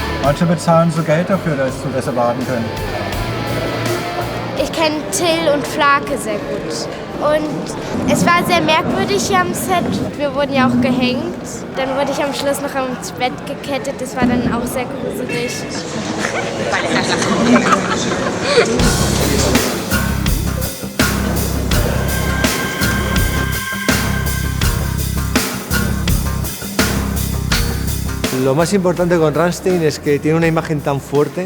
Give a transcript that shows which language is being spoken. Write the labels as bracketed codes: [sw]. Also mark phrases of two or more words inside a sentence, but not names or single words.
[de] Manche bezahlen so Geld dafür, dass sie das erwarten können. Ich kenne Till und Flake sehr gut. Und es war sehr merkwürdig hier am Set. Wir wurden ja auch gehängt. Dann wurde ich am Schluss noch ins Bett gekettet. Das war dann auch sehr gruselig. [es] Lo más importante con Rammstein es que tiene una imagen tan fuerte.